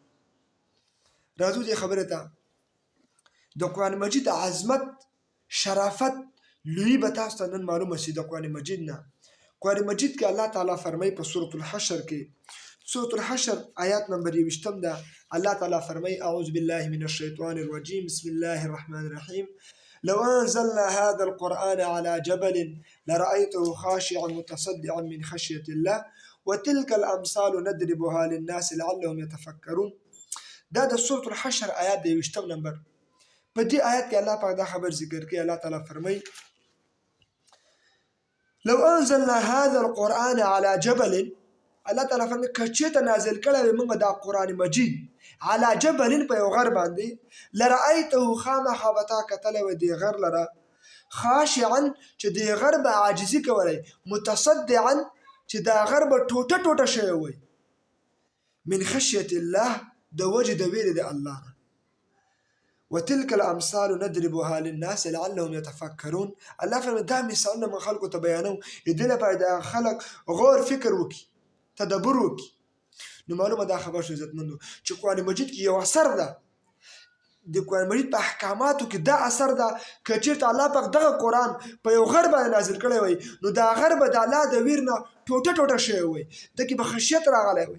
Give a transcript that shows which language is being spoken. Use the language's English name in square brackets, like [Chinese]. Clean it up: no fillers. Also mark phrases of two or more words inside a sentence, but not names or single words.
[Pashto] راځو دې خبره ته، د قرآن مجید عظمت، شرافت، لویي به تاسو ته نن معلومه شي د قرآن مجید نه. قرآن مجید کې الله تعالی فرمایي په سورة الحشر کې، سورة الحشر آیات نمبر 21 ده، الله تعالی فرمایي [Arabic] اعوذ بالله من الشیطان الرجیم بسم الله الرحمن الرحیم لو أنزلنا هذا القرآن على جبل لرأيته خاشعا متصدعا من خشية الله وتلك الأمثال ندربها للناس لعلهم يتفكرون. [Pashto] دا د سورة الحشر آیات د 21 نمبر. په دې آیات کې الله پاک دا خبر ذکر کوي، الله تعالی فرمایي [Arabic] لو أنزلنا هذا القرآن على جبل، [Pashto] الله تعالی فرمایي که چېرته نازل کړی وي موږ دا قرآن مجید [Arabic] على جبل [Pashto] په یو غر باندې، لرأیته خامخا به تا کتلی وی دې غر لره، خاشعا چې دې غر به عاجزي کولی، متصدعا چې دا غر به ټوټه ټوټه شوی وی، [Arabic] من خشیة الله [Pashto] د وجې د ویرې د الله نه، [Arabic] وتلك الامثال ندربها للناس لعلهم يتفکرون. [Pashto] الله فرمایي دا مثالونه موږ خلکو ته بیانوو د دې لپاره د خلک غور فکر وکړي، تدبر وکړي. نو معلومه دا خبر شو عزتمندو چې قرآن مجید کې یو اثر ده، د قرآن مجید په احکاماتو کې دا اثر ده، که چېرته الله پاک دغه قرآن په یو غر باندې نازل کړی وی، نو دا غر به د الله د ویر نه ټوټه ټوټه شوی وی، دکې به خشیت راغلی وی.